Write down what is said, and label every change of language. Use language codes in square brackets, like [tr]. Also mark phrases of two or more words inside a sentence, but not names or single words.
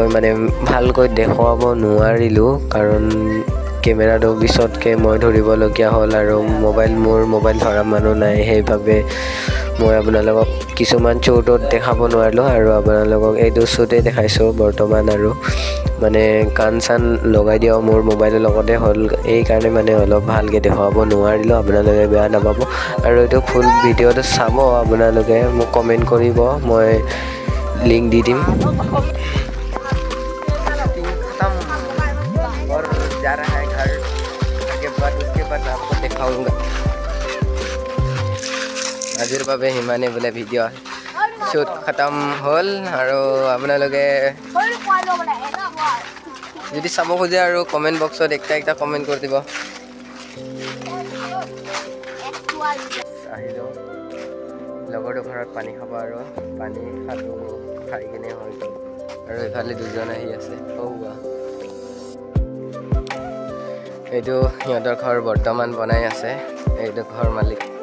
[as] মানে ভালকৈ দেখুৱাব নোৱাৰিলোঁ কাৰণ কেমেৰাটো পিছতকৈ মই ধৰিবলগীয়া হ'ল আৰু মোৰ মোবাইল ধৰা মানুহ নাই সেইবাবে মই আপোনালোকক কিছুমান শ্বুটত দেখাব নোৱাৰিলোঁ আৰু আপোনালোকক এইটো শ্বুটেই দেখাইছোঁ বৰ্তমান আৰু মানে গান চান লগাই দিয়াও মোৰ মোবাইলৰ লগতে হ'ল এইকাৰণে মানে অলপ ভালকৈ দেখুৱাব নোৱাৰিলোঁ আপোনালোকে বেয়া নাপাব আৰু এইটো [en] full videoটো [as] চাব আপোনালোকে মোক কমেণ্ট কৰিব মই লিংক দি দিম [hi] और जा रहा है घर के बाद उसके बाद आपको दिखाऊंगा [as] আজিৰ বাবে সিমানে বোলে ভিডিঅ' শ্বুট খতম হ'ল আৰু আপোনালোকে যদি চাব খোজে আৰু [en] comment boxত [as] একটা কমেণ্ট কৰি দিব আহিলোঁ লগৰটো ঘৰত পানী খাব আৰু পানী খাই কিনে হৈ গ'ল আৰু ইফালে দুজন আহি আছে এইটো সিহঁতৰ ঘৰ বৰ্তমান বনাই আছে এইটো ঘৰ মালিক